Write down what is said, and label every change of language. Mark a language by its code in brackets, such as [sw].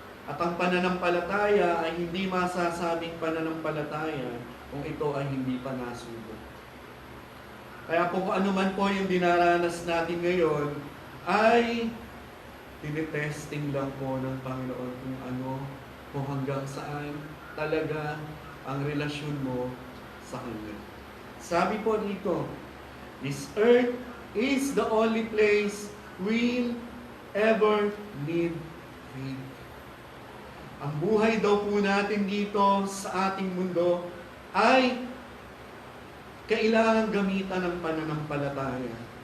[tl] At ang pananampalataya ay hindi masasabing pananampalataya kung ito ay hindi pa nasubok. Kaya kung ano man po yung dinaranas natin ngayon, ay tinitesting lang po ng Panginoon kung ano, kung hanggang saan talaga ang relasyon mo sa Kanya. Sabi po dito, [en] this earth is the only place we'll ever need faith. [tl] Ang buhay daw po natin dito sa ating mundo ay kailangan gamitan ng pananampalataya.